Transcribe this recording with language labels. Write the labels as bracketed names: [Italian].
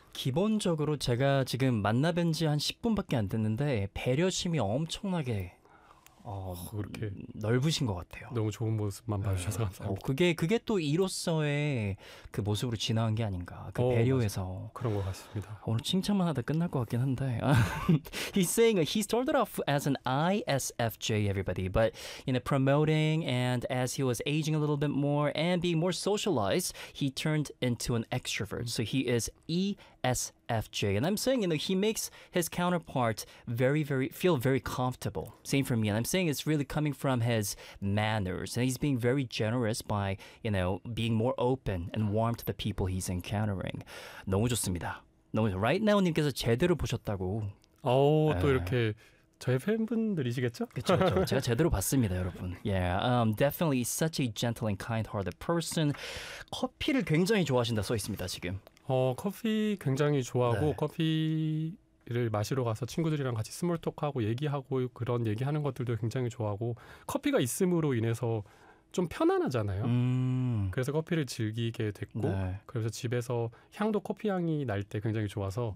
[Korean] 기본적으로 제가 지금 만나뵌 지 한 10분밖에 안 됐는데 배려심이 엄청나게 그렇게 넓으신 것 같아요. 너무 좋은 모습만 봐주셔서 네. 감사합니다. 그게 또 이로서의 그 모습으로 진화한 게 아닌가. 그 배려에서 맞아. 그런 것 같습니다. 오늘 칭찬만 하다 끝날 것 같긴 한데. [English] He's saying he started off as an ISFJ, everybody, but you know, promoting and as he was aging a little bit more and being more socialized, he turned into an extrovert. So he is ESFJ, and I'm saying, you know, he makes his counterpart very, very feel very comfortable. Same for me. And I'm saying it's really coming from his manners, and he's being very generous by, you know, being more open and warm to the people he's encountering. [Korean] 너무 좋습니다. 너무 좋... [English] Right now, [Korean] 님께서 제대로 보셨다고. 또 이렇게 저의 팬분들이시겠죠? 그렇죠. 제가 제대로 봤습니다, 여러분. [English] Yeah, definitely such a gentle and kind-hearted person. [Korean] 커피를 굉장히 좋아하신다 써 있습니다 지금. 커피 굉장히 좋아하고 네. 커피를 마시러 가서 친구들이랑 같이 스몰톡하고 얘기하고 그런 얘기하는 것들도 굉장히 좋아하고 커피가 있음으로 인해서 좀 편안하잖아요. 그래서 커피를 즐기게 됐고 네. 그래서 집에서 향도 커피 향이 날 때 굉장히 좋아서